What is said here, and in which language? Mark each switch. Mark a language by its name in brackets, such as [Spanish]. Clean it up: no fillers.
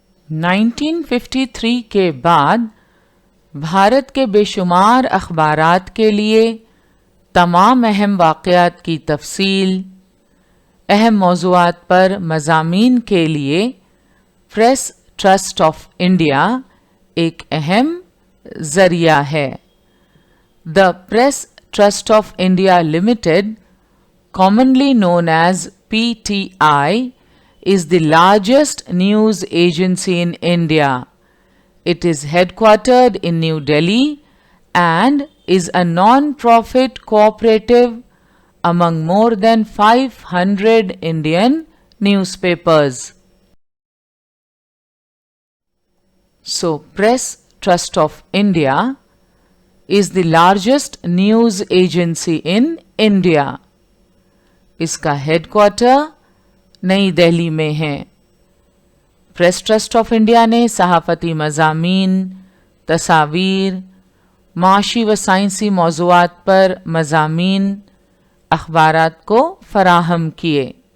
[Urdu] 1953 کے بعد بھارت کے بے شمار اخبارات کے لیے تمام اہم واقعات کی تفصیل، اہم موضوعات پر مضامین کے لیے پریس ٹرسٹ آف انڈیا ایک اہم ذریعہ ہے۔ [English] The Press Trust of India Limited, commonly known as PTI, is the largest news agency in India. It is headquartered in New Delhi and is a non-profit cooperative among more than 500 Indian newspapers. So, Press Trust of India is the largest news agency in India. [Urdu] اس کا head quarter نئی دہلی میں ہے۔ Press trust of India نے صحافتی مضامین، تصاویر، معاشی و سائنسی موضوعات پر مضامین، اخبارات کو فراہم کیے۔